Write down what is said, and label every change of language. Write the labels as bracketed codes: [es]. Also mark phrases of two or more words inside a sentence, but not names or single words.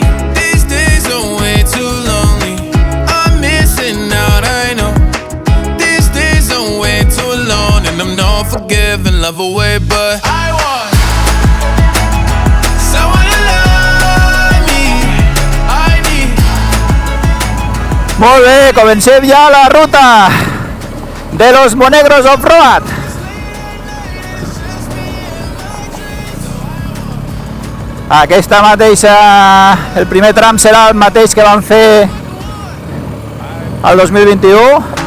[en] These days are way too lonely. I'm missing out, I know. These days are way too alone, and I'm not forgiving, love away, but I want someone to love me. I need. [ca] Molt bé, comencem ja la ruta de los Monegros Off-Road. Aquesta mateixa, el primer tram serà el mateix que vam fer el 2021.